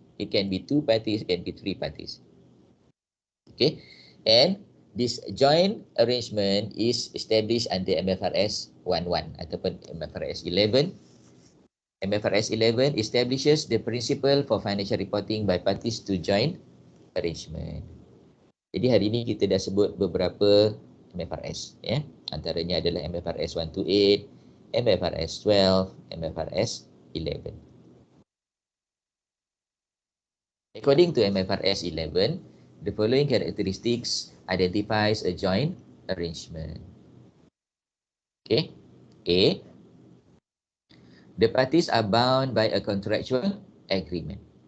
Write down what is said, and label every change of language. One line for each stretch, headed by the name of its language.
English: It can be two parties, it can be three parties. Okay, and this joint arrangement is established under MFRS 11 ataupun MFRS 11. MFRS 11 establishes the principle for financial reporting by parties to joint arrangement.
Malay: Jadi hari ini kita dah sebut beberapa MFRS, Antaranya adalah MFRS 128, MFRS 12, MFRS 11.
English: According to MFRS 11, the following characteristics identifies a joint arrangement. Okay. A. The parties are bound by a contractual agreement.